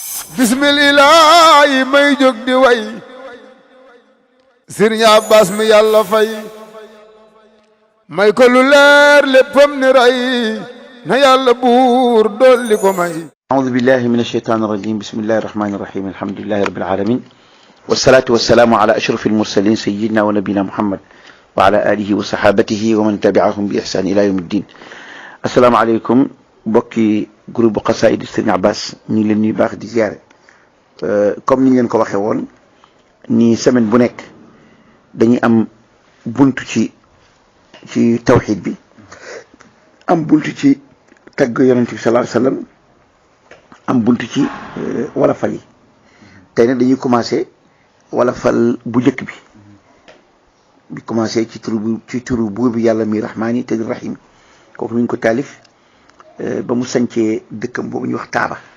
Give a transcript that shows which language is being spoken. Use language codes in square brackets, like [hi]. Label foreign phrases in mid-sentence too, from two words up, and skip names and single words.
[wo] bismillah may jóg di way Sëriñ Abbas mi Yàlla fay may ko lu leer léppam ni ray na Yàlla buur dolli ko may. [ar] أعوذ بالله من الشيطان الرجيم بسم الله الرحمن الرحيم الحمد لله رب العالمين والصلاة والسلام على أشرف المرسلين سيدنا ونبينا محمد وعلى آله وصحابته ومن تبعهم بإحسان إلى يوم الدين. السلام عليكم [wo] bokki groupe xasaayid Sëriñ Abbas ñu ngi leen nuyu baax di ziare comme ni ñu leen ko waxee woon ni semaine bu nekk dañuy am buntu ci tawxiid bi am buntu ci tagg yonent bi [ar] صلى الله عليه وسلم [wo] am buntu ci wolofal yi tey nag dañuy commencé wolofal bu njëkk bi commencé ci turu buur bi yàlla mi rahmaani te di rahim kooku mi ngi ko taalif ba mu sancee dëkkam boobu ñuy wax Taaba